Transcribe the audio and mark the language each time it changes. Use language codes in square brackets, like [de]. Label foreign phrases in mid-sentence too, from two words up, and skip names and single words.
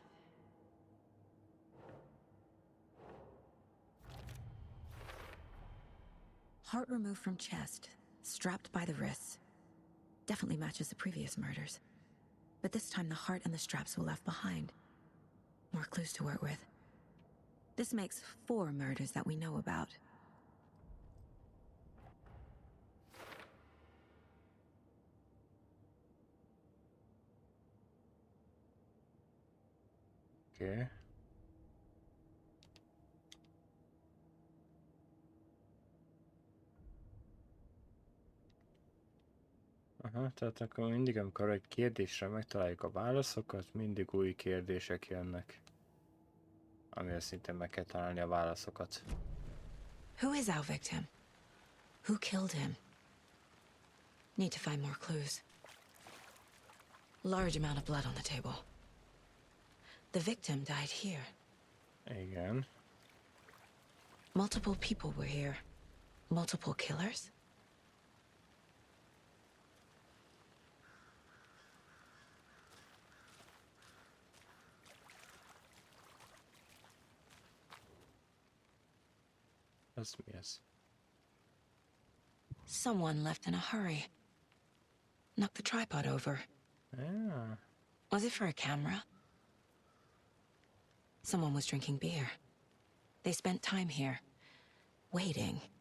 [en] Heart removed from chest, strapped by the wrists. Definitely matches the previous murders. But this time the heart and the straps were left behind. More clues to work with. This makes 4 murders that we know about. Okay. [hu] Aha, tehát akkor mindig, amikor egy kérdésre megtaláljuk a válaszokat, mindig új kérdések jönnek. Amire szintén meg kell találni a válaszokat. [en] Who is our victim? Who killed him? Need to find more clues. Large amount of blood on the table. The victim died here. [hu] Igen. [en] Multiple people were here. Multiple killers? [hu] Az mi ez? [en] Someone left in a hurry. Knocked the tripod over. Yeah. Was it for a camera? Someone was drinking beer. They spent time here, waiting.